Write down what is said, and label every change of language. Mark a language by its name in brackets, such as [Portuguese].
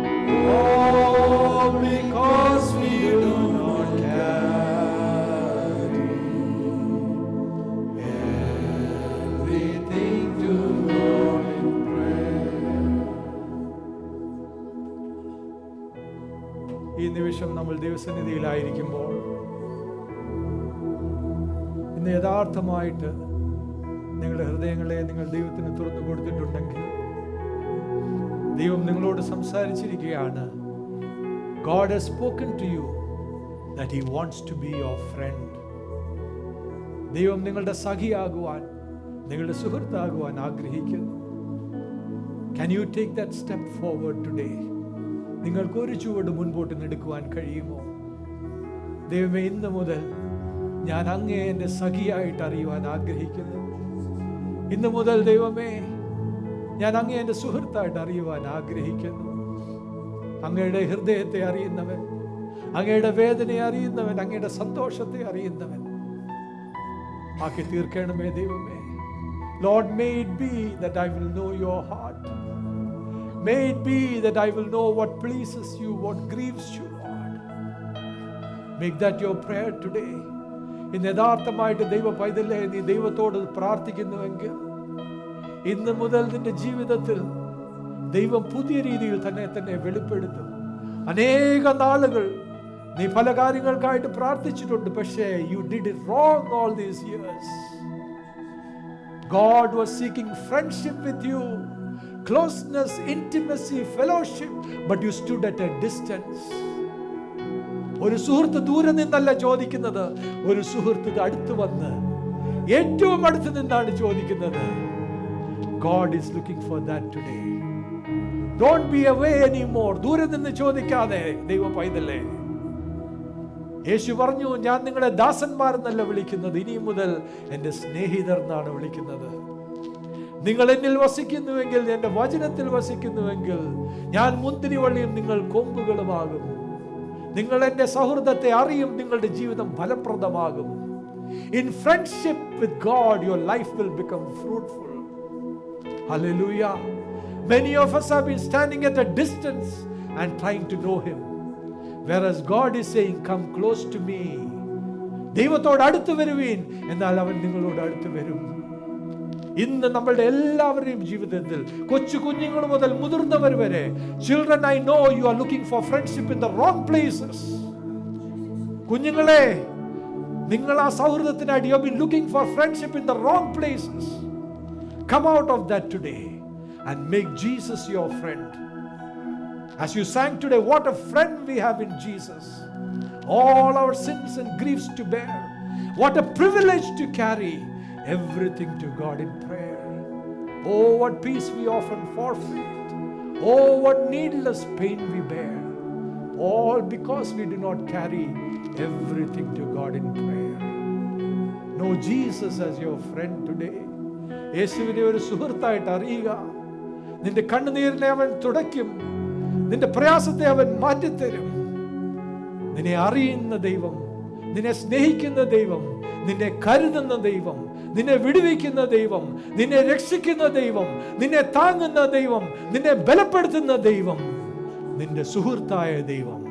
[English] Oh, because we do not carry everything to God in prayer. [Malayalam] ഈ നിമിഷം നമ്മൾ ദൈവസന്നിധിയിലായിരിക്കുമ്പോൾ ഇന്ന് യഥാർത്ഥമായിട്ട് നിങ്ങളുടെ ഹൃദയങ്ങളെ നിങ്ങൾ ദൈവത്തിന് തുറന്നു കൊടുത്തിട്ടുണ്ടെങ്കിൽ ദൈവം നിങ്ങളോട് സംസാരിച്ചിരിക്കുകയാണ്. [English] God has spoken to you that He wants to be your friend. [Malayalam] ദൈവം നിങ്ങളുടെ സഖിയാകുവാൻ, നിങ്ങളുടെ സുഹൃത്താകുവാൻ ആഗ്രഹിക്കുന്നു. [English] Can you take that step forward today? [Malayalam] നിങ്ങൾക്ക് ഒരു ചുവട് മുൻപോട്ട് നടക്കുവാൻ കഴിയുമോ? ദൈവമേ, ഇന്ന് മുതൽ ഞാൻ അങ്ങയെ എൻ്റെ സഖിയായിട്ട് അറിയുവാൻ ആഗ്രഹിക്കുന്നു. ഇന്ന് മുതൽ ദൈവമേ, ഞാൻ അങ്ങേ എൻ്റെ സുഹൃത്തായിട്ട് അറിയുവാൻ ആഗ്രഹിക്കുന്നു. അങ്ങയുടെ ഹൃദയത്തെ അറിയുന്നവൻ, അങ്ങയുടെ വേദനയെ അറിയുന്നവൻ, അങ്ങയുടെ സന്തോഷത്തെ അറിയുന്നവൻ ആക്കി തീർക്കണമേ ദൈവമേ. [English] Lord, may it be that I will know your heart. May it be that I will know what pleases you, what grieves you, Lord. Make that your prayer today. [Malayalam] ഇന്ന് യഥാർത്ഥമായിട്ട് ദൈവ പൈതലേ, നീ ദൈവത്തോട് പ്രാർത്ഥിക്കുന്നുവെങ്കിൽ ഇന്ന് മുതൽ നിന്റെ ജീവിതത്തിൽ ദൈവം പുതിയ രീതിയിൽ തന്നെ വെളിപ്പെടുത്തും. അനേക നാളുകൾ നീ പല കാര്യങ്ങൾക്കായിട്ട് പ്രാർത്ഥിച്ചിട്ടുണ്ട്, പക്ഷേ [English] you did it wrong all these years. God was seeking friendship with you, closeness, intimacy, fellowship, but you stood at a distance. [Malayalam] ഒരു സുഹൃത്ത് ദൂരെ നിന്നല്ല ചോദിക്കുന്നത്, ഒരു സുഹൃത്ത് അടുത്ത് വന്ന് ഏറ്റവും അടുത്ത് നിന്നാണ് ചോദിക്കുന്നത്. [English] God is looking for that today. Don't be away anymore. [Malayalam] ദൂരെ നിന്ന് ചോദിക്കാതെ ദൈവ പൈതലേ. യേശു പറഞ്ഞു, ഞാൻ നിങ്ങളെ ദാസന്മാരെന്നല്ല വിളിക്കുന്നത്, ഇനി മുതൽ എൻ്റെ സ്നേഹിതർ എന്നാണ് വിളിക്കുന്നത്. നിങ്ങൾ എന്നിൽ വസിക്കുന്നുവെങ്കിൽ, എൻ്റെ വചനത്തിൽ വസിക്കുന്നുവെങ്കിൽ, ഞാൻ മുന്തിരിവള്ളിയും നിങ്ങൾ കൊമ്പുകളുമാകും. നിങ്ങൾ എൻ്റെ സൗഹൃദത്തെ അറിയും, നിങ്ങളുടെ ജീവിതം ഫലപ്രദമാകും. [English] In friendship with God, your life will become fruitful. Hallelujah. Many of us have been standing at a distance and trying to know Him, whereas God is saying, come close to me. [Malayalam] ദൈവത്തോട് അടുത്ത് വരുവീൻ, എന്നാൽ അവൻ നിങ്ങളോട് അടുത്ത് വരും. ഇന്ന് നമ്മളുടെ എല്ലാവരുടെയും ജീവിതത്തിൽ, കൊച്ചു കുഞ്ഞുങ്ങൾ മുതൽ മുതിർന്നവർ വരെ, [English] children, I know you are looking for friendship in the wrong places. [Malayalam] കുഞ്ഞുങ്ങളെ, നിങ്ങൾ ആ സൗഹൃദത്തിനായിട്ട് [English] you have been looking for friendship in the wrong places. Come out of that today and make Jesus your friend. As you sang today, what a friend we have in Jesus. All our sins and griefs to bear. What a privilege to carry everything to God in prayer. Oh, what peace we often forfeit. Oh, what needless pain we bear. All because we do not carry everything to God in prayer. Know Jesus as your friend today. [Malayalam] യേശുവിനെ ഒരു സുഹൃത്തായിട്ട് അറിയുക. നിന്റെ കണ്ണുനീരിനെ അവൻ തുടയ്ക്കും, നിന്റെ പ്രയാസത്തെ അവൻ മാറ്റിത്തരും. നിന്നെ അറിയുന്ന ദൈവം, നിന്നെ സ്നേഹിക്കുന്ന ദൈവം, നിന്നെ കരുതുന്ന ദൈവം, നിന്നെ വിടുവിക്കുന്ന ദൈവം, നിന്നെ രക്ഷിക്കുന്ന ദൈവം, നിന്നെ താങ്ങുന്ന ദൈവം, നിന്നെ ബലപ്പെടുത്തുന്ന ദൈവം, നിന്റെ സുഹൃത്തായ ദൈവം.